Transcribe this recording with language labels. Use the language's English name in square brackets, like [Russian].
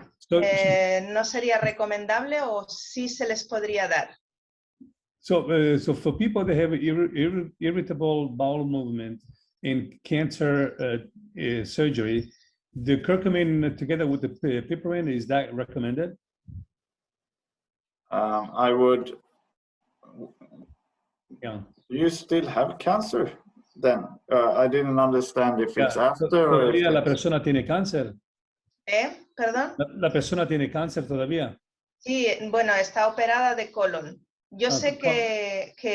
[Spanish] ¿No sería recomendable o sí se les podría dar? [English] So for people that have irritable bowel movement in cancer surgery, the curcumin together with the piperine, is that recommended? I would. Yeah. You still have cancer then? I didn't understand if it's after or if [Spanish] la persona tiene cáncer. ¿Perdón? La persona tiene cáncer todavía. Sí, bueno, está operada de colon. Yo sé que